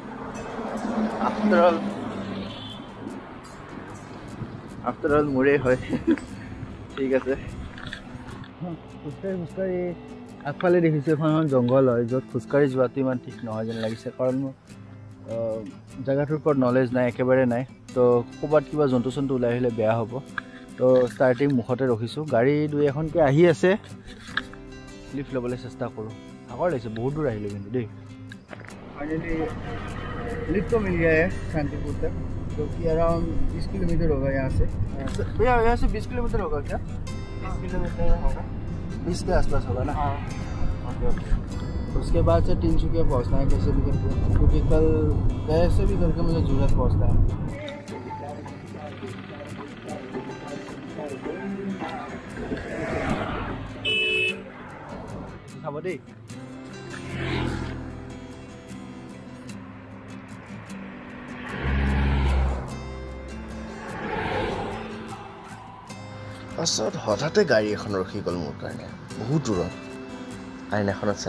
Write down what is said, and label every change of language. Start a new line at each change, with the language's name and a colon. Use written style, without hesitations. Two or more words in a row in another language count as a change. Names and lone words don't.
English: after all
Assamese: মোৰেই হয় ঠিক আছে খোজকাঢ়ি আগফালে দেখিছোঁ এখন জংঘল হয় য'ত খোজকাঢ়ি যোৱাটো ইমান ঠিক নহয় যেন লাগিছে কাৰণ মোৰ জেগাটোৰ ওপৰত নলেজ নাই একেবাৰে নাই তো ক'ৰবাত কিবা জন্তু চন্তু ওলাই আহিলে বেয়া হ'ব তো ষ্টাৰ্টিং মুখতে ৰখিছোঁ গাড়ী দুই এখনকৈ আহি আছে লিফ্ট ল'বলৈ চেষ্টা কৰোঁ ভাগৰ লাগিছে বহুত দূৰ আহিলোঁ কিন্তু দেই
Hindi: फाइनली लिफ्ट तो मिल गया है शांतिपुर तक जो कि अराउंड 20 किलोमीटर होगा यहाँ से भैया यहाँ से 20 किलोमीटर होगा क्या 20 किलोमीटर होगा 20 के आसपास होगा ना हाँ ओके ओके उसके बाद से तिनसुकिया पहुँचना है कैसे भी करके क्योंकि कल कैसे भी करके मुझे जूरत पहुँचना है
Assamese: दे পাছত হঠাতে গাড়ী এখন ৰখি গ'ল মোৰ কাৰণে বহুত দূৰত আইন এখনত চাই